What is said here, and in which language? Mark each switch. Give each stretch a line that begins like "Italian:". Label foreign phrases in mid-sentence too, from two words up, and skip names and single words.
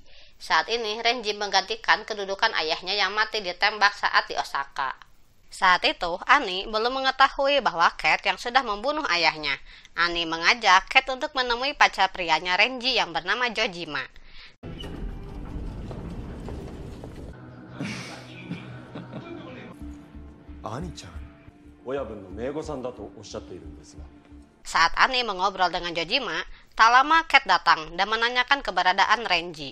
Indonesian: Saat ini, Renji menggantikan kedudukan ayahnya yang mati ditembak saat di Osaka. Saat itu, Ani belum mengetahui bahwa Cat yang sudah membunuh ayahnya. Ani mengajak Cat untuk menemui pacar prianya Renji yang bernama Jojima.
Japanese: Ani-chan, 親分の姪御さんだとおっしゃっているんですが。
Indonesian: Saat Ani mengobrol dengan Jojima, tak lama Cat datang dan menanyakan keberadaan Renji.